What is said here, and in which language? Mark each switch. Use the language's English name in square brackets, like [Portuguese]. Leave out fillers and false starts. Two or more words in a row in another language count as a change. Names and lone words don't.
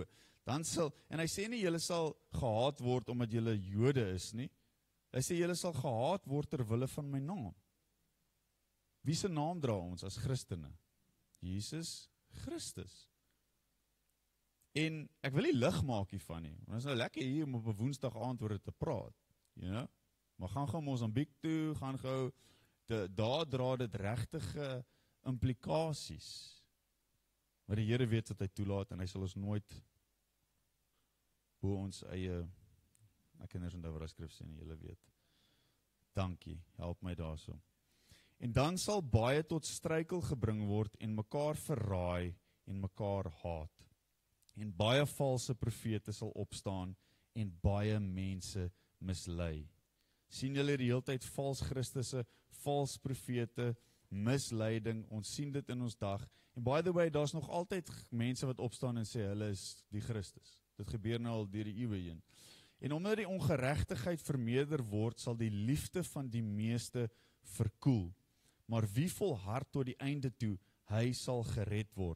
[Afrikaans] Dan sal, en hy sê nie, julle sal gehaat word omdat julle Jode is nie. Hy sê, julle sal gehaat word ter wille van my naam. Wie se naam dra ons as Christene? Jesus Christus. En ek wil nie lig maak hiervan nie, want dit is nou lekker hier om op 'n Woensdag aand oor dit te praat, [English] you know? [Afrikaans] Maar gaan gou Mosambiek toe, gaan gou, daar dra dit regtige implikasies. Maar die Here weet wat hy toelaat en hy sal ons nooit bo ons eie, ek kinders onthou wat die skrif sê, julle weet. Dankie, help my daarso. En dan sal baie tot struikel gebring word en mekaar verraai en mekaar haat. En baie valse profete sal opstaan en baie mense mislei. Sien julle die hele tyd vals Christusse, vals profete, misleiding, ons sien dit in ons dag. [English] En by the way, [Afrikaans] daar's nog altyd mense wat opstaan en sê hulle is die Christus. Dit gebeur nou al deur die eeue heen. En omdat die ongeregtigheid vermeerder word, sal die liefde van die meeste verkoel. Maar wie volhard tot die einde toe, hy sal gered word.